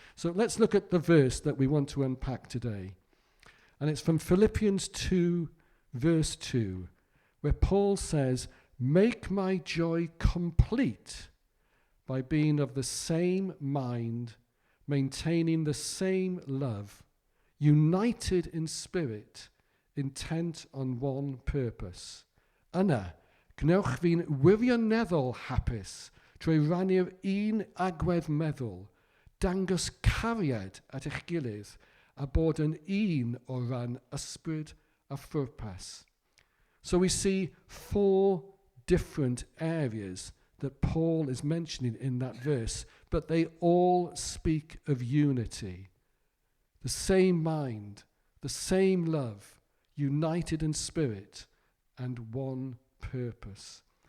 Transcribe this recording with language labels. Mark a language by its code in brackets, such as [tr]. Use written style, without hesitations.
[en] So let's look at the verse that we want to unpack today. And it's from Philippians 2, verse 2, where Paul says, "Make my joy complete by being of the same mind, maintaining the same love, united in spirit, intent on one purpose. [cy] Yna, gnewch fi'n wirioneddol hapus trwy rannu'r un agwedd meddwl, dangos cariad at eich gilydd, a bod yn un o ran ysbryd a phwrpas." [en] So we see 4 different areas that Paul is mentioning in that verse, but they all speak of unity. The same mind, the same love, united in spirit, and one purpose.